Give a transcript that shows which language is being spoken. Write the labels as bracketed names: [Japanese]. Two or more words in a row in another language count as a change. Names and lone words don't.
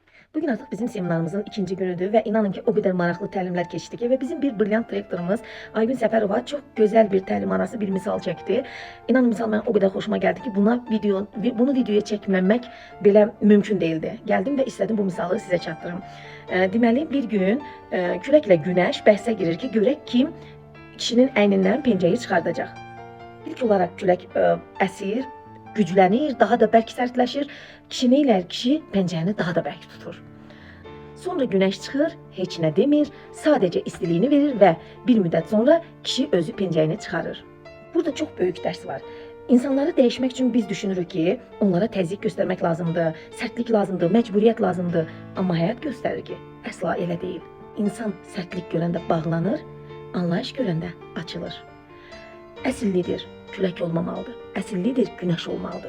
[Turkish] Bugün artık bizim seminarımızın ikinci günüdür ve inanın ki o kadar [Azerbaijani] maraqlı təlimlər keçdi [Turkish] ki ve bizim bir brilliant direktorumuz Aygün Səfərova çok güzel bir təlim arası bir misal çekti. İnanın misal mənə o kadar hoşuma geldi ki bunu videoya çekmemek bile mümkün değildi. Geldim ve istedim bu misalı size çatdırım. [Azerbaijani] Deməli bir gün küləklə günəş bəhsə girir ki, görək kim kişinin əynindən pencəyi çıxardacaq. İlk olarak külək əsir, güclənir, daha da bərk sərtləşir. Kişi neylər? Kişi pencəyini daha da bərk tutur. Sonra güneş çıxır, heç nə demir, sadəcə istiliyini verir və bir müddət sonra kişi özü pencəyini çıxarır. [Turkish] Burada çok büyük ders var. İnsanları değişmek için [Azerbaijani] biz düşünürük ki, onlara təzyiq göstermek lazımdır, sərtlik lazımdır, məcburiyyət lazımdır. Amma həyat göstərir ki, əsla elə deyil. İnsan sərtlik görəndə bağlanır, anlayış görəndə açılır. Əsillidir, külək olmamalıdır. Əsillidir, güneş olmalıdır.